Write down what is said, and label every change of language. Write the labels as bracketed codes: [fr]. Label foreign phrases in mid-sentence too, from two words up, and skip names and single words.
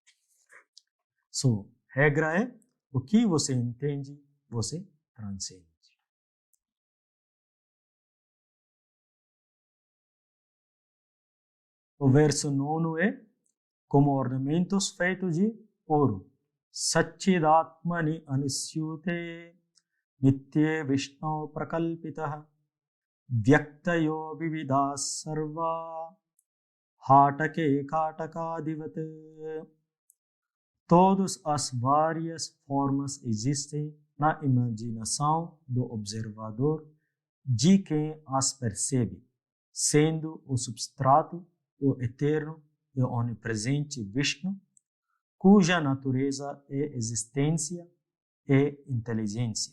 [pt] Regra é, o que você entende, você transcende. O verso 9 é, como ornamentos feitos de ouro. [sa] सच्चिदात्मनि अनुस्यूते नित्ये विष्णौ प्रकल्पिताः व्यक्तयो विविधाः सर्वाः हाटके कटकादिवत्. [pt] Todas as várias formas existem na imaginação do observador de quem as percebe, sendo o substrato o eterno e onipresente Vishnu, cuja natureza é existência e inteligência.